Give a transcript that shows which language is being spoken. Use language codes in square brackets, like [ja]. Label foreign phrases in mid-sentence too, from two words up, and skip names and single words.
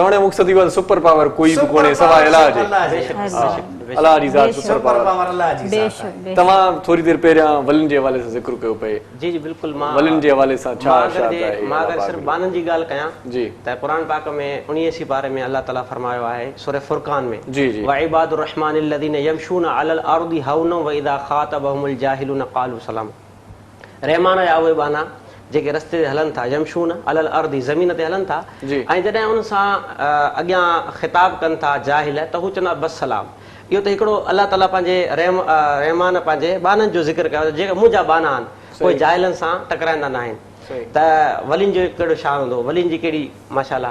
[sd] चवण जो मक़सदु इहो आहे सुपर पावर कोई बि कोन्हे सवाइ अलाह जे। अलाह जी ज़ात सुपर पावर अलाह जी ज़ात। तव्हां थोरी देरि पहिरियां वलियुनि जे हवाले सां ज़िक्र कयो पए। जी जी बिल्कुलु। मां वलियुनि जे हवाले सां छा मां अगरि सिर्फ़ु बाननि जी ॻाल्हि कयां जी त क़ुरान पाक में 19 पारे में अलाह ताला फरमायो आहे सूरह फुरक़ान में जी जी [ar] وعباد الرحمن الذين يمشون على الأرض هونا وإذا خاطبهم الجاهلون قالوا سلام. [sd] रहमान या उहे बाना जेके रस्ते ते हलनि था, [ar] يمشون على الأرض [sd] ज़मीन ते हलनि था ऐं जॾहिं उन सां अॻियां ख़िताब कनि था जाहिल त हू चवंदा बस सलाम। इहो त हिकिड़ो अलाह ताला पंहिंजे रहमान पंहिंजे बाननि जो ज़िक्र कयो जेके मुंहिंजा बाना आहिनि उहे जाहिलनि सां टकराईंदा न आहिनि। त वलियुनि जो कहिड़ो शान हूंदो, वलियुनि जी कहिड़ी माशाअल्लाह।